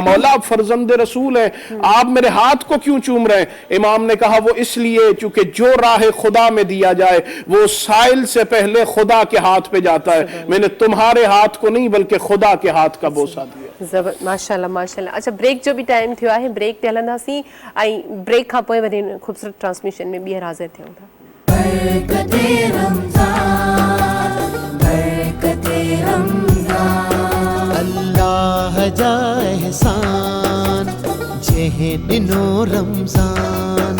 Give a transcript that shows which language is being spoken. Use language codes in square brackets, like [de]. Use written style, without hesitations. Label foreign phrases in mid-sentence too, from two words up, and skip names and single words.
[ur] مولا آپ فرزند رسول ہیں، آپ میرے ہاتھ کو کیوں چوم رہے ہیں؟ امام نے کہا وہ اس لیے چونکہ جو راہ خدا میں دیا جائے وہ سائل سے پہلے خدا کے ہاتھ پہ جاتا ہے. میں نے تمہارے ہاتھ کو نہیں بلکہ خدا کے ہاتھ کا بوسہ دیا. [ar] ماشاءاللہ ماشاءاللہ. [sd] اچھا بریک جو بھی ٹائم تھیو ہے بریک تے ہلنداسیں ऐं ब्रेक खां पोइ वरी ख़ूबसूरत ट्रांसमिशन में ॿीहर हाज़िर थियूं था. बरकते रमज़ान, बरकते रमज़ान. अल्लाह जा एहसान जंहिं ॾिनो रमज़ान.